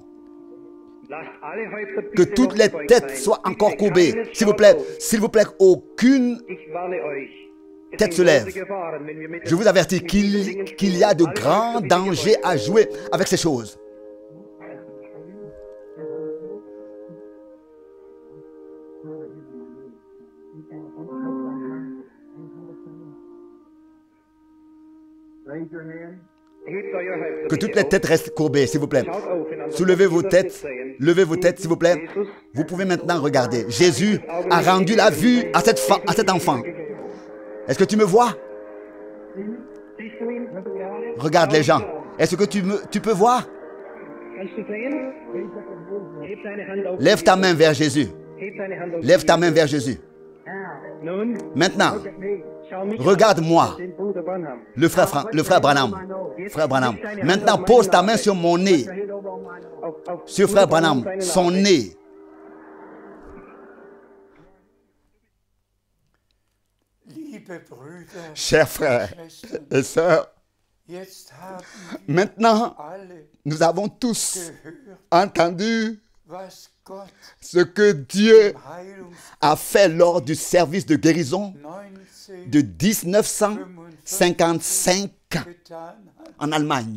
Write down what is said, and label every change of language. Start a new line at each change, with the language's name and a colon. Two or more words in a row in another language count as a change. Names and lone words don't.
German: Lasst alle Häupter
French: Que
German: bitte
French: toutes les
German: noch gebeugt
French: têtes
German: sein.
French: soient encore
German: Bitte
French: courbées.
German: keines
French: S'il vous plaît, aucune
German: Ich warne euch. Es
French: tête
German: sind
French: se lève.
German: große Gefahren, wenn wir mit
French: Je vous avertis
German: mit diesen Dingen
French: qu'il y a de
German: spielen. Alle
French: grands
German: Häupter bitte
French: dangers
German: gebeugt
French: à
German: sein.
French: jouer avec ces choses.
English: Raise your hand.
German: Hebt euer Häupter
French: Que
German: bitte
French: toutes les
German: auf.
French: têtes restent courbées, s'il vous plaît.
German: Schaut auf in Soulevez vos Jesus
French: têtes,
German: sehen.
French: levez vos têtes, s'il vous plaît. Jesus Vous pouvez maintenant regarder. Jésus a rendu la vue à cet enfant. Est-ce que tu me vois?
German: Siehst du ihn?
French: Regarde les gens. Est-ce que tu peux voir?
German: Kannst du sehen? Heb deine Hand auf.
French: Lève ta main vers Jésus.
German: Heb deine Hand auf.
French: Lève ta main vers Jésus.
German: Nun,
French: Maintenant,
German: schau mich
French: regarde-moi,
German: an, den Bruder Branham.
French: le frère Branham. Frère Branham. Maintenant, pose ta main sur mon nez.
English: Head over on my nose.
German: Auf
French: Sur frère Branham,
German: seine
French: son
German: Nase.
French: nez.
German: Liebe Brüder,
French: Chers frères et sœurs, Maintenant, nous avons tous entendu ce que Dieu a fait lors du service de guérison de 1955 en Allemagne.